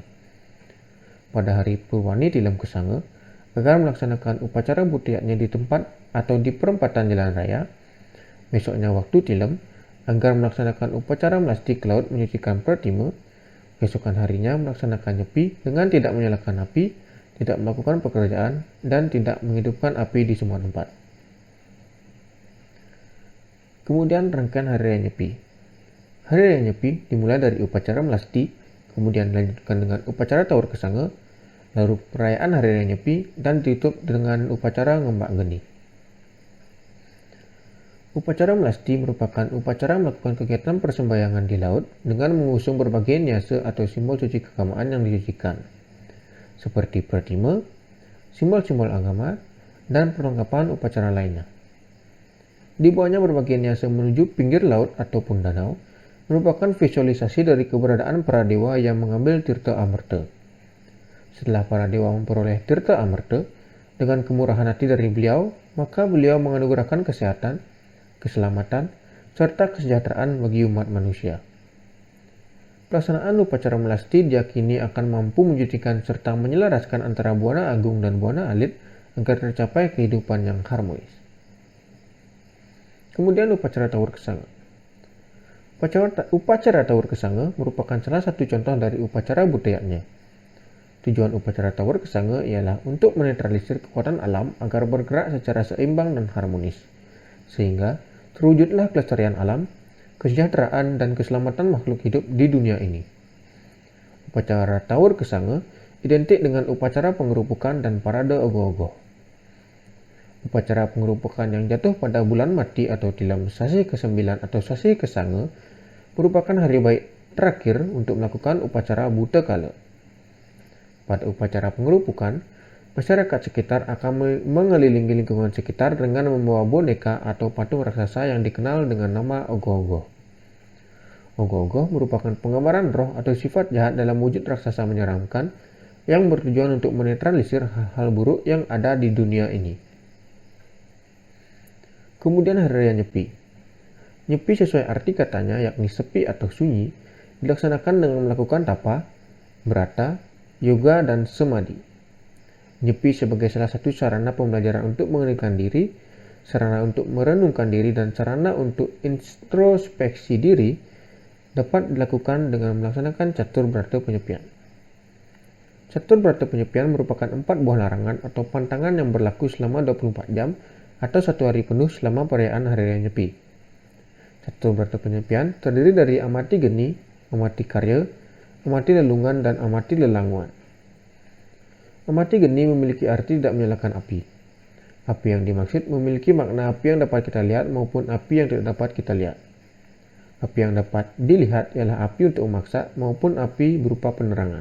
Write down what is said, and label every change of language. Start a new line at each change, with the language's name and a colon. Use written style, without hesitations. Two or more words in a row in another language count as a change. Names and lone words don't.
Indonesian: Pada hari Purwani Tilam Kesanga, agar melaksanakan upacara budayanya di tempat atau di perempatan jalan raya, besoknya waktu tilam, agar melaksanakan upacara melasti ke laut menyucikan pratima, besokan harinya melaksanakan nyepi dengan tidak menyalakan api, tidak melakukan pekerjaan, dan tidak menghidupkan api di semua tempat. Kemudian rangkaian hari raya nyepi. Hari raya nyepi dimulai dari upacara melasti, kemudian dilanjutkan dengan upacara tawur kesanga, lalu perayaan hari raya nyepi, dan ditutup dengan upacara ngembak geni. Upacara melasti merupakan upacara melakukan kegiatan persembahyangan di laut dengan mengusung berbagai nyasa atau simbol suci keagamaan yang disucikan, seperti pratima, simbol-simbol agama, dan perlengkapan upacara lainnya. Di bawahnya berbagai nyasa menuju pinggir laut ataupun danau merupakan visualisasi dari keberadaan para dewa yang mengambil tirta amerta. Setelah para dewa memperoleh tirta amerta, dengan kemurahan hati dari beliau, maka beliau menganugerahkan kesehatan, keselamatan, serta kesejahteraan bagi umat manusia. Pelaksanaan upacara melasti diyakini akan mampu menjadikan serta menyelaraskan antara Buana Agung dan Buana Alit agar tercapai kehidupan yang harmonis. Kemudian upacara tawur kesanga. Upacara tawur kesanga merupakan salah satu contoh dari upacara budayanya. Tujuan upacara tawur kesanga ialah untuk menetralisir kekuatan alam agar bergerak secara seimbang dan harmonis, sehingga terwujudlah kelestarian alam, kesejahteraan, dan keselamatan makhluk hidup di dunia ini. Upacara tawur kesanga identik dengan upacara pengerupukan dan parade ogoh-ogoh. Upacara pengerupukan yang jatuh pada bulan mati atau tilam sasi ke-9 atau sasi kesanga merupakan hari baik terakhir untuk melakukan upacara buta kala. Pada upacara pengerupukan, masyarakat sekitar akan mengelilingi lingkungan sekitar dengan membawa boneka atau patung raksasa yang dikenal dengan nama ogoh-ogoh. Ogoh-ogoh merupakan penggambaran roh atau sifat jahat dalam wujud raksasa menyeramkan yang bertujuan untuk menetralisir hal-hal buruk yang ada di dunia ini. Kemudian hari raya nyepi. Nyepi sesuai arti katanya yakni sepi atau sunyi, dilaksanakan dengan melakukan tapa, berata, yoga, dan semadi. Nyepi sebagai salah satu sarana pembelajaran untuk mengendalikan diri, sarana untuk merenungkan diri, dan sarana untuk introspeksi diri dapat dilakukan dengan melaksanakan catur berata penyepian. Catur berata penyepian merupakan 4 buah larangan atau pantangan yang berlaku selama 24 jam atau 1 hari penuh selama perayaan hari raya nyepi. Catur berata penyepian terdiri dari amati geni, amati karya, amati lelungan, dan amati lelanguan. Amati geni memiliki arti tidak menyalakan api. Api yang dimaksud memiliki makna api yang dapat kita lihat maupun api yang tidak dapat kita lihat. Api yang dapat dilihat ialah api untuk memaksa maupun api berupa penerangan.